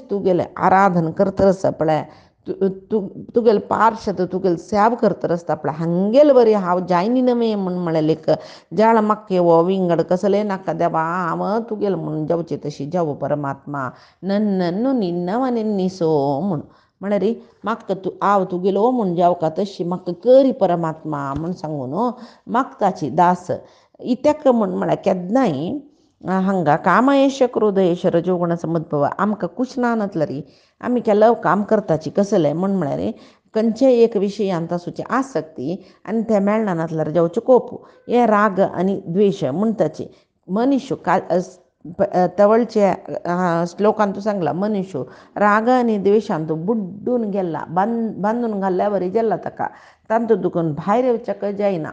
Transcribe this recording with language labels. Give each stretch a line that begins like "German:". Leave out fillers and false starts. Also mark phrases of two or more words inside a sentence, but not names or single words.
Konkani: तुगेले आराधन करता आसा पळय तुगेले पार्शद तुगेले सेवा करता आसता पळय हांगेल बरी हांव जायनी नवे म्हूण म्हळें एक जाळ म्हाका येवो विंगड कसलें नाका देवा हांव तुगेले म्हूण जावचें तशी जावो परमात्मा
Kannada: ನನ್ನು ನಿನ್ನವ ನಿನ್ನಿಸೋ
Konkani: म्हूण म्हळ्यार म्हाका हांव तुगेलो म्हूण जावका तशी म्हाका करी परमात्मा म्हूण सांगून मागताची दास. इत्याक म्हूण म्हळ्यार केन्नाय हांगा
Sanskrit: काम एष क्रोध एष रजोगुण समुद्भव
Konkani: आमकां कुशना नातल्यारी आमी केल्लो काम करताची कसलें म्हूण म्हळ्यार खंयचेय एक विशयांत आसूची आसक्ती आनी तें मेळना नातल्यार जावचें कोप हे राग आनी द्वेश म्हणटाची. मनुष्य तवळचे श्लोकांत सांगला मनुष्य राग आनी द्वेशांत बुड्डून गेला बांदून घाल्ल्या वरी गेला ताका तांतूं दुखून भायर येवचेक जायना.